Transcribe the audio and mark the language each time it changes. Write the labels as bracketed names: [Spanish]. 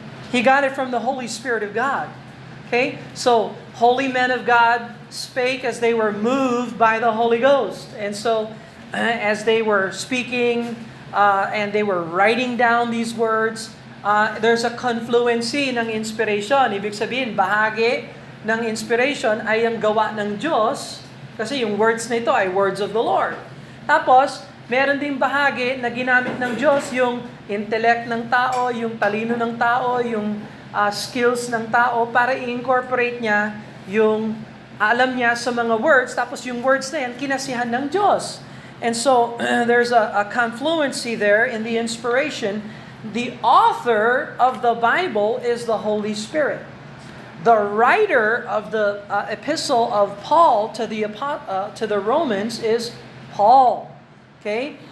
[English] He got it from the Holy Spirit of God. Okay? So, holy men of God spake as they were moved by the Holy Ghost. And so, as they were speaking and they were writing down these words, there's a confluency ng inspiration. [Filipino] Ibig sabihin, bahagi ng inspiration ay ang gawa ng Diyos kasi yung words na ito ay [English] words of the Lord. [Filipino] Tapos, meron ding bahagi na ginamit ng Diyos yung intellect ng tao, yung talino ng tao, yung skills ng tao para i-incorporate niya yung alam niya sa mga words, tapos yung words na yan, kinasihan ng Diyos. [English] And so, there's a confluency there in the inspiration. The author of the Bible is the Holy Spirit. The writer of the epistle of Paul to the Romans is Paul. Okay?